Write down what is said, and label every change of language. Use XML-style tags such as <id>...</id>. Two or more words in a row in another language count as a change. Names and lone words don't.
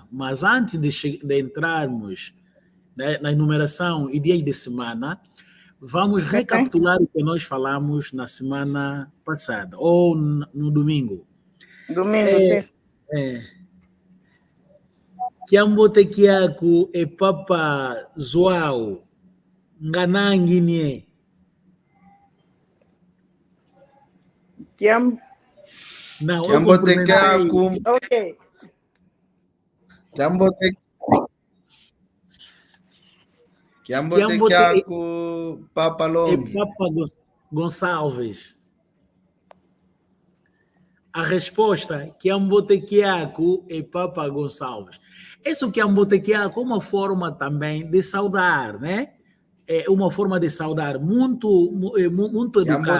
<pt>Mas antes de entrarmos na numeração e dias de semana, vamos recapitular o que nós falamos na semana passada, ou no domingo. Sim.</pt> <kmb>Kiambotekiaku e papa João nganangini. Kiambotekiaku. Ok. Kiambotekiaku Papa Longi.</kmb> <pt>E Papa Gonçalves. A resposta, Kiambotekiaku e Papa Gonçalves. Isso Kiambotekiaku é uma forma também de saudar, né? É uma forma de saudar muito educada.</pt>